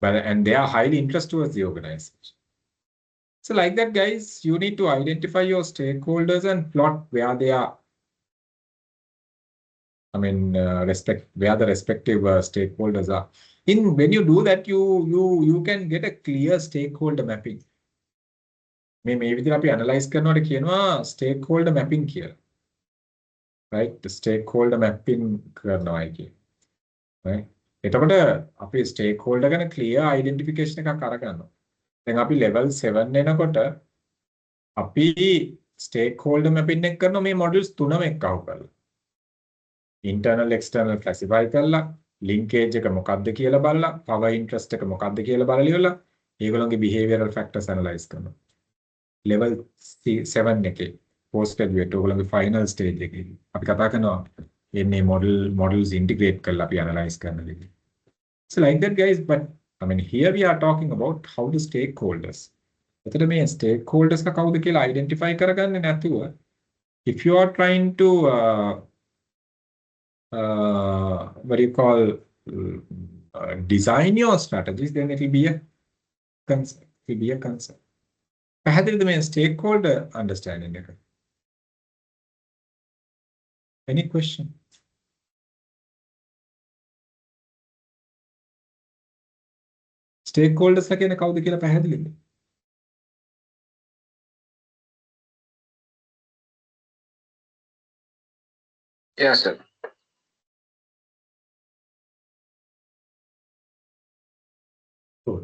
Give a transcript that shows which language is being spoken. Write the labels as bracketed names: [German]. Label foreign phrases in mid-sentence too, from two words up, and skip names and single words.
[English] and they are highly interested towards the organization. So like that, guys, you need to identify your stakeholders and plot where they are. I mean, where the respective stakeholders are. When you do that, you can get a clear stakeholder mapping. [Sinhala] මේ විදිහට අපි analyze කරනකොට කියනවා [English] stakeholder mapping [Sinhala] කියලා. [English] Right? The stakeholder mapping [Sinhala] කරනවායි කියන. Right? එතකොට අපි stakeholder ගැන [English] clear identification [Sinhala] එකක් අරගන්නවා. දැන් අපි level 7 එනකොට අපි [English] stakeholder mapping [Sinhala] එක කරනවා මේ models තුනම එක්කව කරලා. [English] internal external classify [Sinhala] කරලා linkage එක මොකක්ද කියලා බලලා [English] power interest [Sinhala] එක මොකක්ද කියලා බලලා ඉවරලා ඒගොල්ලෝගේ [English] behavioral factors analyze [Sinhala] කරනවා. level 7 එකේ [English] post graduate [Sinhala] ඔයගොල්ලෝගේ [English] final stage [Sinhala] එකේ අපි කතා කරනවා එන්නේ [English] models integrate [Sinhala] කරලා අපි analyze කරන විදිහ. [English] So like that, guys, but I mean here we are talking about how the stakeholders. [Sinhala] එතකොට මේ stakeholders එක කවුද කියලා identify කරගන්නේ නැතුව [English] if you are trying to what do you call design your strategies, then it will be a concern. It will be a concern. [Sinhala] පැහැදිලිද මේ [English] stakeholder understanding [Sinhala] එක? [English] Any question? [Sinhala] Stakeholders ලා කියන්නේ කවුද කියලා පැහැදිලිද? [English] Yes, sir. Cool.